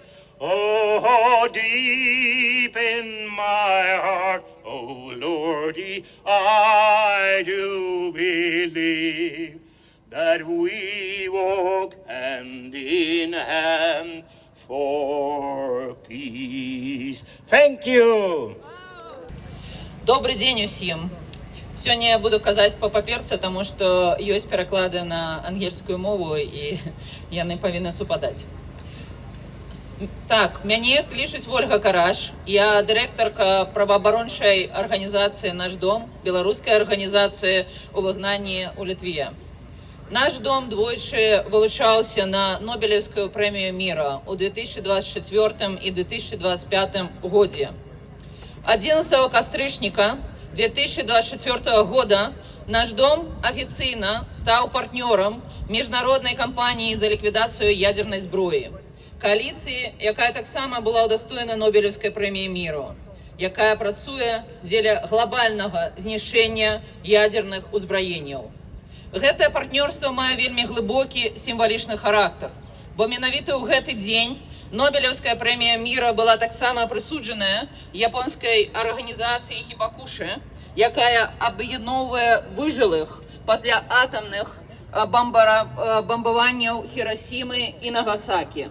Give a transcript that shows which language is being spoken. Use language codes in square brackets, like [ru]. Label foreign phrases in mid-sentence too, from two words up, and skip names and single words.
[en] Oh, deep in my heart, oh Lordy, I do believe that we walk hand in hand for peace. Thank you. [be] Добрый дзень усім. Сёння я буду казаць па-паперцы, таму што ёсць пераклады на ангельскую мову і яны павінны супадаць. Так, мяне клічуць Вольга Караш. Я дырэктарка праваабарончай арганізацыі «Наш дом», беларускай арганізацыі ў выгнанні ў Літве. Наш дом двойчы вылучаўся на Нобелевскую прэмію міра ў 2024 і 2025 годзе. 11 кастрычніка 2024 года наш дом [ru] официально стал партнером международной кампании за ликвидацию ядерной зброи. Коалиции, [be] якая так само [ru] была удостоена Нобелевской премии миру. [be] якая працуе дзеля глобальнага знішэння ядерных узбраенняў. Гэтае партнёрства мае вельмі глыбокі сімвалічны характар, бо менавіта ў гэты дзень Нобелевская прэмія міра была таксама прысуджаная японскай арганізацыі Хібакушы, якая аб'ядноўвае выжылых пасля атамных бамбаванняў Хірасімы і Нагасакі.